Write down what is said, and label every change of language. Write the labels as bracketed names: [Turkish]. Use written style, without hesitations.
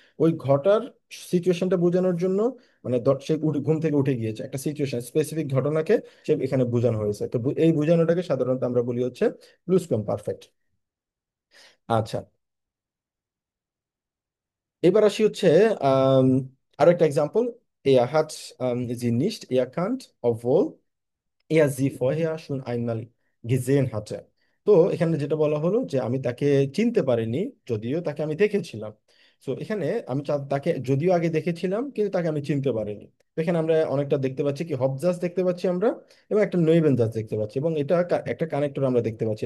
[Bangla] ওই ঘটার সিচুয়েশনটা বোঝানোর জন্য, মানে সে ঘুম থেকে উঠে গিয়েছে, একটা সিচুয়েশন স্পেসিফিক ঘটনাকে সে এখানে বোঝানো হয়েছে। তো এই বোঝানোটাকে সাধারণত আমরা বলি হচ্ছে প্লুস কম পারফেক্ট। আচ্ছা, এবার আসি হচ্ছে আম, আরো একটা example. [German] Er hat sie nicht erkannt, obwohl er sie vorher schon einmal gesehen hatte. [Bangla] তো এখানে যেটা বলা হলো যে আমি তাকে চিনতে পারিনি, যদিও তাকে আমি দেখেছিলাম। তো এখানে আমি তাকে যদিও আগে দেখেছিলাম, কিন্তু তাকে আমি চিনতে পারিনি। তো এখানে আমরা অনেকটা দেখতে পাচ্ছি কি, হবজাস দেখতে পাচ্ছি আমরা, এবং একটা নৈবেনজাস দেখতে পাচ্ছি, এবং এটা একটা কানেক্টর আমরা দেখতে পাচ্ছি।